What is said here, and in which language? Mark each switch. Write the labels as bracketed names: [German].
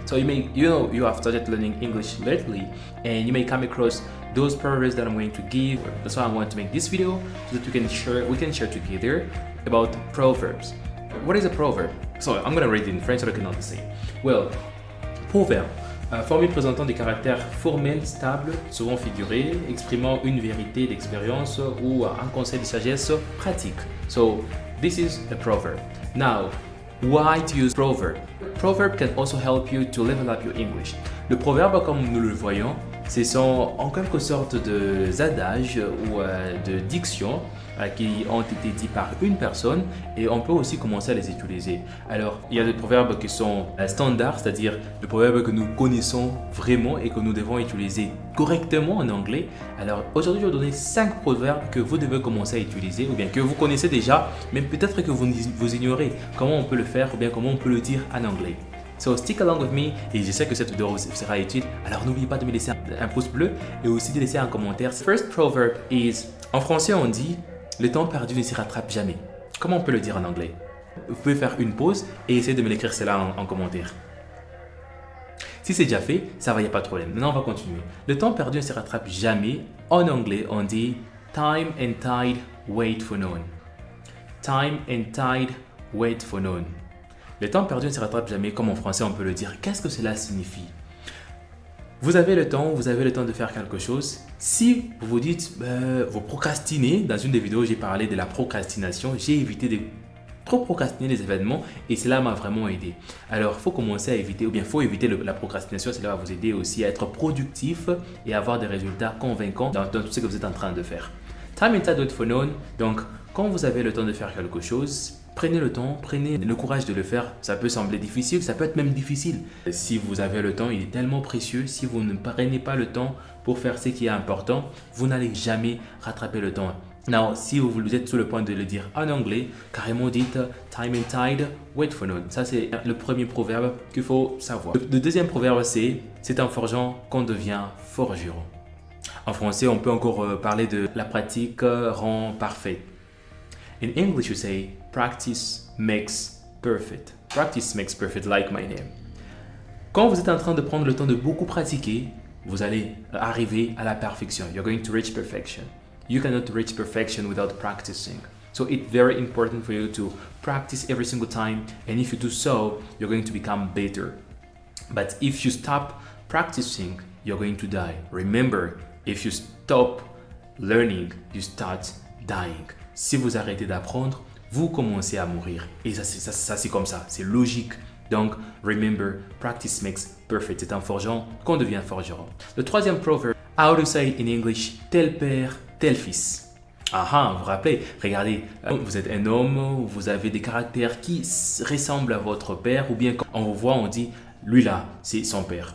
[English] So you have started learning English lately, and you may come across those proverbs that I'm going to give. That's why I want to make this video so that we can share together about proverbs. What is a proverb? So I'm gonna read it in French so I can understand. Well, proverbe. [French] Formule présentant des caractères formels stables, souvent figurés, exprimant une vérité d'expérience ou un conseil de sagesse pratique. [English] So, this is a proverb. Now, why to use proverb? Proverb can also help you to level up your English. [French] Le proverbe, comme nous le voyons, ce sont en quelque sorte des adages ou de dictions qui ont été dits par une personne et on peut aussi commencer à les utiliser. Alors, il y a des proverbes qui sont standards, c'est-à-dire des proverbes que nous connaissons vraiment et que nous devons utiliser correctement en anglais. Alors, aujourd'hui, je vais donner 5 proverbes que vous devez commencer à utiliser ou bien que vous connaissez déjà, mais peut-être que vous ignorez comment on peut le faire ou bien comment on peut le dire en anglais. [English] So stick along with me [French] et je sais que cette vidéo sera utile. Alors n'oubliez pas de me laisser un pouce bleu et aussi de laisser un commentaire. [English] First proverb is, [French] en français on dit, le temps perdu ne s'y rattrape jamais. Comment on peut le dire en anglais? Vous pouvez faire une pause et essayer de me l'écrire cela en commentaire. Si c'est déjà fait, ça va, il n'y a pas de problème. Maintenant on va continuer. Le temps perdu ne s'y rattrape jamais. En anglais on dit, [English] time and tide wait for none. Time and tide wait for none. [French] Le temps perdu ne se rattrape jamais, comme en français on peut le dire. Qu'est-ce que cela signifie? Vous avez le temps de faire quelque chose. Si vous vous dites, vous procrastinez, dans une des vidéos j'ai parlé de la procrastination, j'ai évité de trop procrastiner les événements et cela m'a vraiment aidé. Alors il faut commencer à éviter, ou bien il faut éviter la procrastination, cela va vous aider aussi à être productif et avoir des résultats convaincants dans tout ce que vous êtes en train de faire. [English] Time and tide wait for none, [French] donc quand vous avez le temps de faire quelque chose, prenez le temps, prenez le courage de le faire. Ça peut sembler difficile, ça peut être même difficile. Si vous avez le temps, il est tellement précieux. Si vous ne prenez pas le temps pour faire ce qui est important, vous n'allez jamais rattraper le temps. Now, si vous êtes sur le point de le dire en anglais, carrément dites [English] time and tide, wait for none. [French] Ça, c'est le premier proverbe qu'il faut savoir. Le deuxième proverbe, c'est en forgeant qu'on devient forgeron. En français, on peut encore parler de la pratique rend parfait. [English] In English, you say, practice makes perfect. Practice makes perfect, like my name. [French] Quand vous êtes en train de prendre le temps de beaucoup pratiquer, vous allez arriver à la perfection. [English] You're going to reach perfection. You cannot reach perfection without practicing. So it's very important for you to practice every single time. And if you do so, you're going to become better. But if you stop practicing, you're going to die. Remember, if you stop learning, you start dying. [French] Si vous arrêtez d'apprendre, vous commencez à mourir. Et ça c'est comme ça, c'est logique. Donc, [English] remember, practice makes perfect. [French] C'est en forgeant qu'on devient forgeron. Le troisième proverbe, [English] how to say in English, [French] tel père, tel fils. Vous vous rappelez, regardez, vous êtes un homme, vous avez des caractères qui ressemblent à votre père, ou bien quand on vous voit, on dit, lui là, c'est son père.